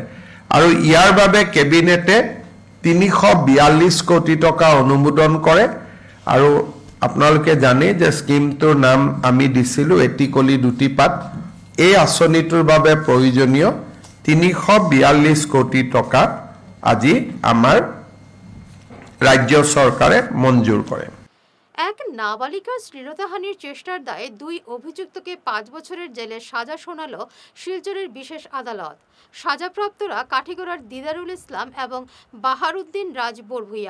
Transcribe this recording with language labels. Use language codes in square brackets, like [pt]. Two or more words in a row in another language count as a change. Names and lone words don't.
[as] আৰু ইয়াৰ বাবে কেবিনেটে 342 কোটি টকা অনুমোদন কৰে। আৰু আপোনালোকে জানে যে স্কিমটোৰ নাম আমি দিছিলোঁ এটি কলি দুটি পাত। এই আঁচনিটোৰ বাবে প্ৰয়োজনীয় 342 কোটি টকা আজি আমাৰ রাজ্য সরকারে মঞ্জুর করে। [bn] এক নাবালিকার শ্লীলতাহানির চেষ্টার দায়ে 2 অভিযুক্তকে 5 বছরের জেলের সাজা শোনালো শিলচরের বিশেষ আদালত। সাজাপ্রাপ্তরা কাঠিগড়ার দিদারুল ইসলাম এবং বাহারুদ্দিন রাজ বরভুইয়া।